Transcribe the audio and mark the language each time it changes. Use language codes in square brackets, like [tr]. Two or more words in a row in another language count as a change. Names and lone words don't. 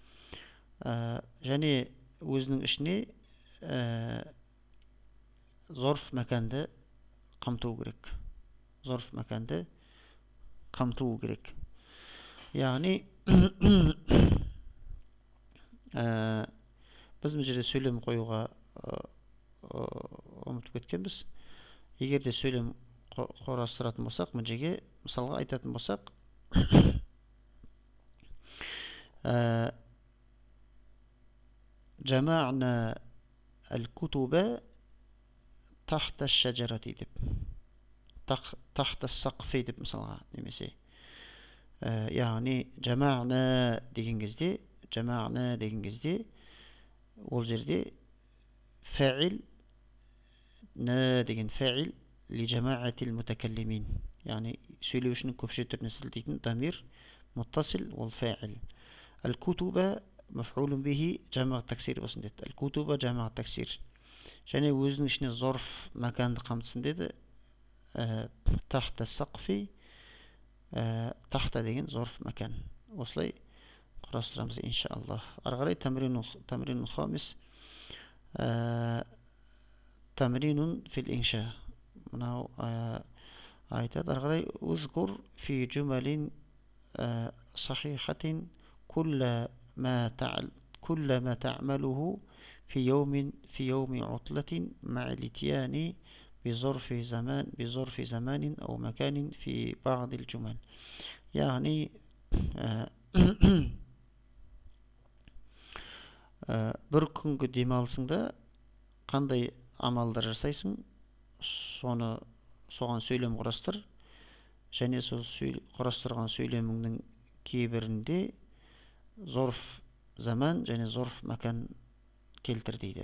[kk] Және өзінің ішіне [ar] ظرف مكان [kk] қамту керек. Яғни біз мына жерде сөйлем қоюға ұмытып кеткенбіз. Егер де сөйлем құрастыратын болсақ, мына жерге мысалға айтатын болсақ, [ar] جمعنا الكتب تحت الشجرة [kk] деп, [ar] تحت السقف [kk] деп мысалға, немесе Яғни jama'na деген кезде ол жерде фәғил деген [ar] فاعل لجماعة المتكلمين. [kk] Яғни сөйлеушінің көпше түріне сілтейтін [ar] ضمير متصل [kk] ол фәғил. [ar] الكتب مفعول به جمع تكسير [kk] болсын деді. [ar] الكتب جمع تكسير. [kk] Және өзінің ішіне [ar] ظرف مكان [kk] қамтысын деді. [ar] تحت سقف تحت деген ظرف مكان. [kk] Осылай құрастырамыз иншаллах. Ары қарай [ar] التمرين الخامس تمرين في الإنشاء. [kk] Мынау айтады. Ары қарай [ar] اذكر في جمل صحيحة كل ما تعمله في يوم عطلة مع الاتيان بظرف زمان أو مكان في بعض الجمل. [kk] يعني бір күнгі демалысыңда қандай амалдар жасайсың, соған сөйлем құрастыр, және сол құрастырған сөйлеміңнің кейбірінде [ar] ظرف زمان [kk] және [ar] ظرف مكان [kk] келтір дейді.